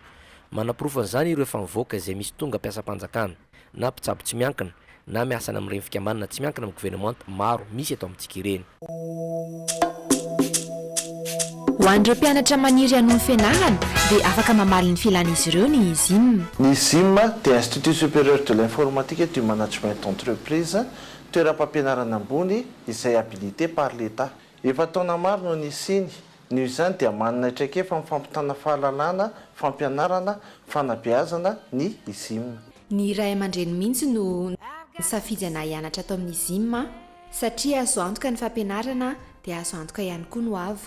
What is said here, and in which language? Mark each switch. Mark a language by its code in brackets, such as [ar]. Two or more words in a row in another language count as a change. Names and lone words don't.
[mg] Manaporofo an'izany ireo efa mivoaka izay misy tonga mpiasa-panjakana na mpitsabo tsy miankina na miasana amin'ireny fikambanana tsy miankina amin'ny gouvernemanta maro misy eto amintsika ireny. Ho an'ireo mpianatra maniry hanohy fianarana dia afaka mamaly ny filan'izy ireo ny ISIM. [fr] Ny ISIM dia Institut supérieur de l'informatique et du management d'entreprise, [mg] toeram-pampianarana ambony izay [fr] habilité par l'État. [mg] Efa taona maro no nisiny. Ny izany dia manana traikefa amin'ny fampitana fahalalana, fampianarana, fanabeazana ny ISIM. Ny ray aman-dreny mihitsy no safidy anahy hianatra atao amin'ny ISIM satria azo antoka ny fampianarana dia azo antoka ihany koa no avoko.